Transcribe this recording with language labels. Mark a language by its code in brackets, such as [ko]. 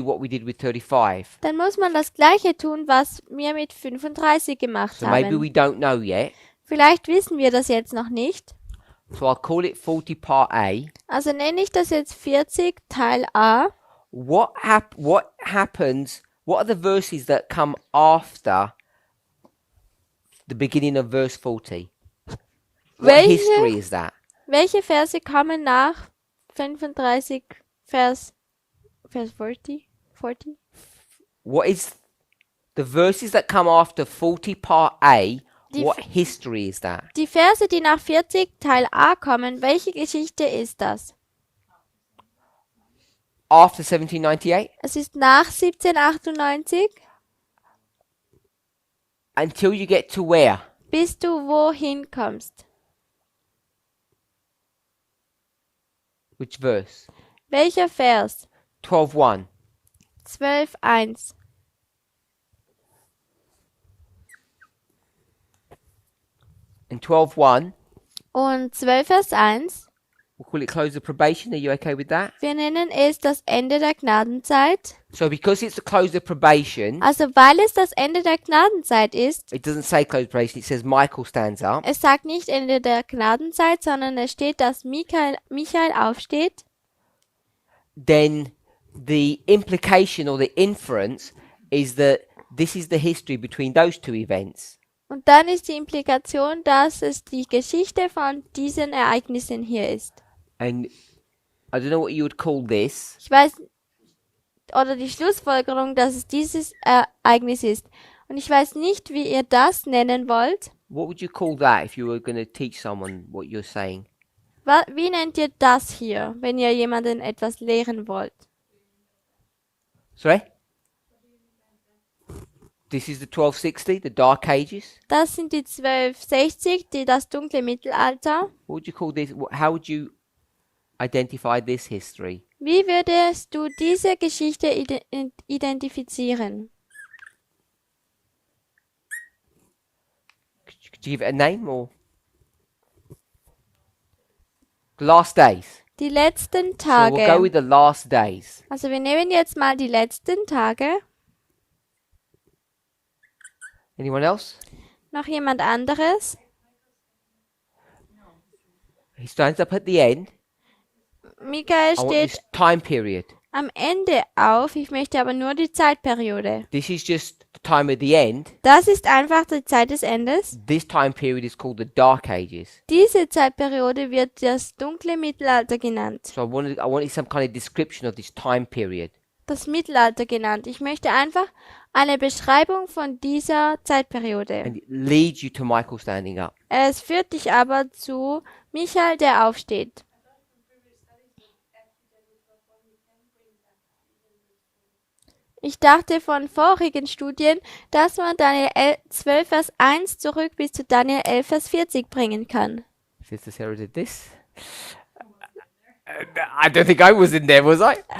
[en] do what we did with 35. [de] dann muss man das Gleiche tun, was wir mit 35 gemacht [en] So maybe [de] haben. [en] we don't know yet. [de] Vielleicht wissen wir das jetzt noch nicht. [en] So I'll call it 40 part A. [de] Also nenne ich das jetzt 40 Teil A. [en] What happens? What are the verses that come after the beginning of verse 40? What history is that? [de] Welche Verse kommen nach 35 Vers 40? [en] What is the verses that come after 40 part A? [de] Die- [en] What history is that? [de] Die Verse, die nach 40 Teil A kommen, welche Geschichte ist das? [en] After 1798? [de] Es ist nach 1798, [en] Until you get to where? [de] bis du wohin kommst. [en] Which verse? [de] Welcher Vers? [en] 12:1. [de] 12,1. [en] And 12:1, [de] Und 12 Vers 1, [en] we'll call it close of probation. Are you okay with that? [de] wir nennen es das Ende der Gnadenzeit. [en] So because it's the close of probation, [de] Also weil es das Ende der Gnadenzeit ist, [en] it doesn't say close of probation, it says Michael stands up. [de] es sagt nicht Ende der Gnadenzeit, sondern es steht, dass Michael aufsteht. [en] Then the implication or the inference is that this is the history between those two events. [de] Und dann ist die Implikation, dass es die Geschichte von diesen Ereignissen hier ist. [en] And I don't know what you would call this. [de] Ich weiß, oder die Schlussfolgerung, dass es dieses Ereignis ist. Und ich weiß nicht, wie ihr das nennen wollt. [en] What would you call that if you were going to teach someone what you're saying? [de] Wie nennt ihr das hier, wenn ihr jemanden etwas lehren wollt? [en] Sorry? This is the 1260, the Dark Ages. [de] Das sind die 1260, das dunkle Mittelalter. [en] What would you call this? How would you identify this history? [de] Wie würdest du diese Geschichte identifizieren? [en] Could you give it a name or? The last days. [de] Die letzten [en] So we'll go [de] Tage. [en] with the last days. [de] Also wir nehmen jetzt mal die letzten Tage. [en] Anyone else? [de] Noch jemand anderes? [en] He stands up at the end. [de] Michael [en] I want [de] steht [en] this time period. [de] am Ende auf. Ich möchte aber nur die Zeitperiode. [en] This is just the time at the end. [de] Das ist einfach die Zeit des Endes. [en] This time period is called the Dark Ages. [de] Diese Zeitperiode wird das dunkle Mittelalter genannt. [en] So I wanted some kind of description of this time period. [de] das Mittelalter genannt. Ich möchte einfach eine Beschreibung von dieser Zeitperiode. [en] And it leads you to Michael standing up. [de] Es führt dich aber zu Michael, der aufsteht. Ich dachte von vorigen Studien, dass man Daniel 12, Vers 1 zurück bis zu Daniel 11, Vers 40 bringen kann. [en] Sister Sarah did this. I don't think I was in there, was I?